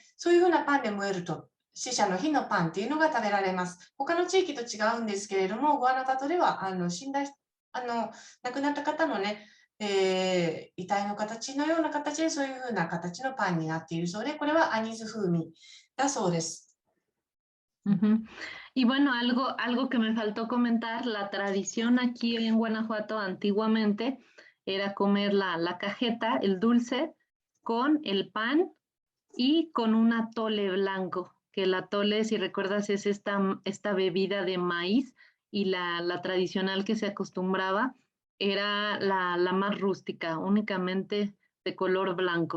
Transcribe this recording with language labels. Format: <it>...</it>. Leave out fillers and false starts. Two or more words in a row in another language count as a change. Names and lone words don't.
<ja>そういうふうなパンで燃えると、死者の日のパンっていうのが食べられます。他の地域と違うんですけれども、グアナファトでは死んだ亡くなった方のね、遺体の形のような形でそういうふうな形のパンになっているそうで、これはアニーズ風味だそうです。</ja> <es>Y bueno, algo que me faltó comentar, la tradición aquí en Guanajuato antiguamente era comer la cajeta, el dulce, con el pan y con un atole blanco, que el atole, si recuerdas, es esta bebida de maíz y la tradicional que se acostumbraba era la más rústica, únicamente de color blanco.</es>